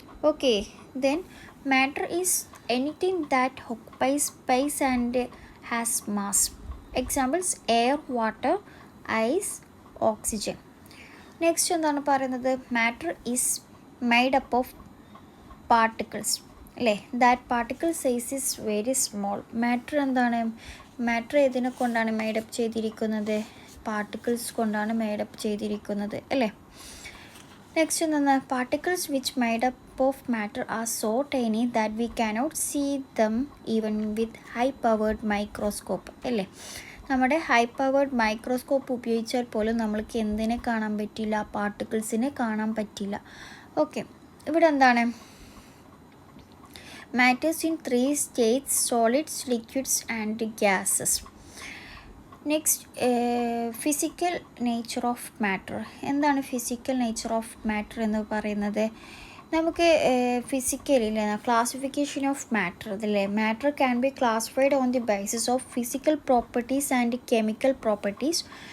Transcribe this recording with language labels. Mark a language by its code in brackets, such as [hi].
[en] Okay, then matter is anything that occupies space and has mass. Examples, air, water, ice, oxygen. Next [ml] എന്താണ് പറയുന്നത്, [en] matter is made up of particles അല്ലേ. That particle size is very small. [ml] Matter എന്താണ്, matter ഏതിനെ കൊണ്ടാണ് made up ചെയ്തിരിക്കുന്നത്, particles കൊണ്ടാണ് made up ചെയ്തിരിക്കുന്നത് അല്ലേ. [en] Next എന്താണ്, particles which made up of matter are so tiny that we cannot see them even with high powered microscope അല്ലേ. [ml] നമ്മുടെ ഹൈ പവേർഡ് മൈക്രോസ്കോപ്പ് ഉപയോഗിച്ചാൽ പോലും നമ്മൾക്ക് എന്തിനെ കാണാൻ പറ്റില്ല, പാർട്ടിക്കിൾസിനെ കാണാൻ പറ്റില്ല. ഓക്കെ, ഇവിടെ എന്താണ്, [en] matters in three states: solids, liquids and gases. Next physical nature of matter. [ml] എന്താണ് ഫിസിക്കൽ നേച്ചർ ഓഫ് മാറ്റർ എന്ന് പറയുന്നത്? നമുക്ക് ഫിസിക്കലില്ലേ ക്ലാസിഫിക്കേഷൻ ഓഫ് മാറ്റർ അതില്ലേ, [en] Matter can be classified on the basis of physical properties and chemical properties.